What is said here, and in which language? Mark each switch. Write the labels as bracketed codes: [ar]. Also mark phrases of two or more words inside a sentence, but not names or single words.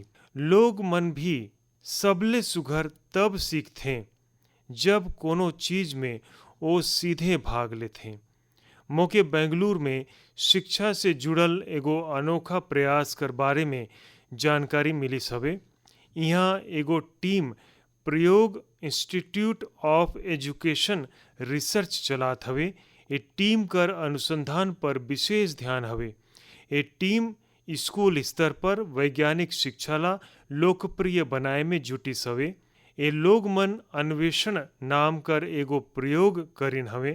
[hne] लोग मन भी सबले सुघर तब सीखते जब कोनो चीज में वो सीधे भाग लेते। मोके बेंगलुरु में शिक्षा से जुड़ल एगो अनोखा प्रयास कर बारे में जानकारी मिली हवे। यहाँ एगो टीम प्रयोग इंस्टीट्यूट ऑफ एजुकेशन रिसर्च चलात हवे। ये टीम कर अनुसंधान पर विशेष ध्यान हवे। ये टीम स्कूल स्तर पर वैज्ञानिक शिक्षा ला लोकप्रिय बनाए में जुटी हवे। ये लोग मन अन्वेषण नाम कर एगो प्रयोग करिन हवे।